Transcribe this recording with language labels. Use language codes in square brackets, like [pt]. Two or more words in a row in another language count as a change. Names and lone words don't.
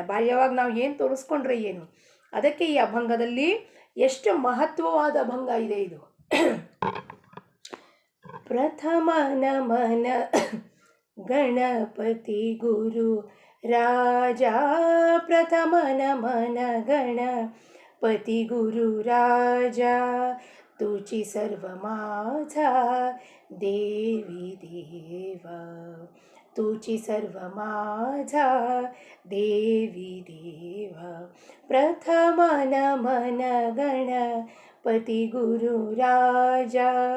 [kn] ಬಾಹ್ಯವಾಗಿ ನಾವು ಏನು ತೋರಿಸ್ಕೊಂಡ್ರೆ ಏನು? ಅದಕ್ಕೆ ಈ ಅಭಂಗದಲ್ಲಿ ಎಷ್ಟು ಮಹತ್ವವಾದ ಅಭಂಗ ಇದೆ ಇದು. [mr] प्रथम नमन गणपती गुरु राजा, प्रथम नमन गणपति गुरु राजा, तुझी सर्व माझा देवी देवा, तुझी सर्व माझा देवी देवा. प्रथम नमन गणपति गुरु राजा,